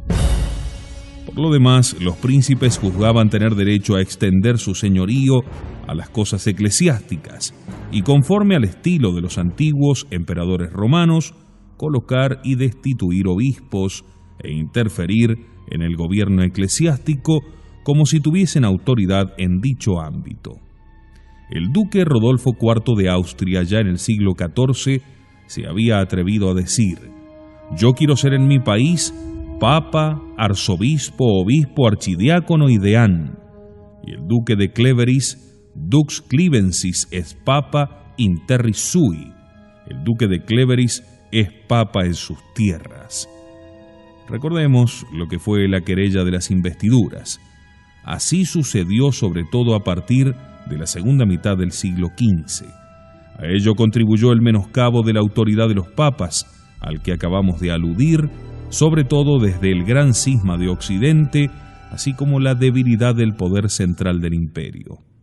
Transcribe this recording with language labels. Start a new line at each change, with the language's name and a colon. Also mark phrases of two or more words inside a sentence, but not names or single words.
Spanish: Por lo demás, los príncipes juzgaban tener derecho a extender su señorío a las cosas eclesiásticas y, conforme al estilo de los antiguos emperadores romanos, colocar y destituir obispos e interferir en el gobierno eclesiástico como si tuviesen autoridad en dicho ámbito. El duque Rodolfo IV de Austria, ya en el siglo XIV, se había atrevido a decir: «Yo quiero ser en mi país papa, arzobispo, obispo, archidiácono y deán». Y el duque de Cleveris:
Latin: «Dux Clivensis es papa in terris sui».
Spanish: El duque de Cleveris es papa en sus tierras. Recordemos lo que fue la querella de las investiduras. Así sucedió sobre todo a partir de la segunda mitad del siglo XV. A ello contribuyó el menoscabo de la autoridad de los papas, al que acabamos de aludir, sobre todo desde el gran cisma de Occidente, así como la debilidad del poder central del imperio.